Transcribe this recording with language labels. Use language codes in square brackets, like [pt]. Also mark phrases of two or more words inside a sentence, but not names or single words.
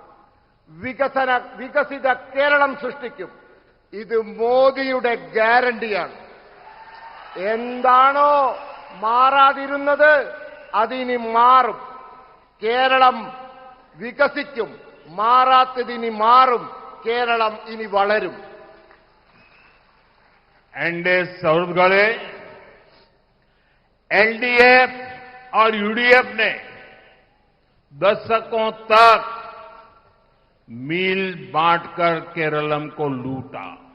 [ml] വികസിത കേരളം സൃഷ്ടിക്കും. ഇത് മോദിയുടെ ഗ്യാരണ്ടിയാണ്. എന്താണോ മാറാതിരുന്നത് അതിനി മാറും. കേരളം വികസിക്കും. മാറാത്തതിനി മാറും. കേരളം ഇനി വളരും. [hi] एनडीए सहूलगढ़े एलडीएफ और यूडीएफ ने दशकों तक मील बांटकर केरलम को लूटा.